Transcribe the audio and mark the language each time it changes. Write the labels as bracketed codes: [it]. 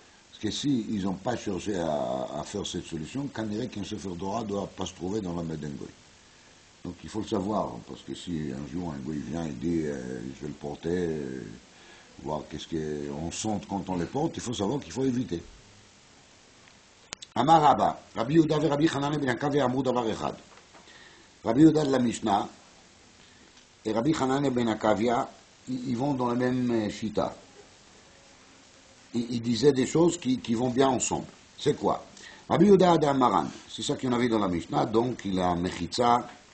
[fr] Parce que s'ils n'ont pas cherché à faire cette solution, qu'on dirait qu'un Sefer Torah ne doit pas se trouver dans la main d'un goy. Donc il faut le savoir, parce que si un jour un goy vient et dit je vais le porter, voir qu'est-ce qu'on sent quand on le porte, il faut savoir qu'il faut éviter. [he] אמר רבא, רבי יהודה ורבי חנניה בן עקביה אמרו דבר אחד. [fr] רבי יהודה de la Mishnah et Rabbi Hanania ben Akavia, ils vont dans la même chita. Ils disaient des choses qui vont bien ensemble. C'est quoi? Rabbi Yehuda Adam Maran, c'est ça qu'on a vu dans la Mishnah, donc il a mechitza.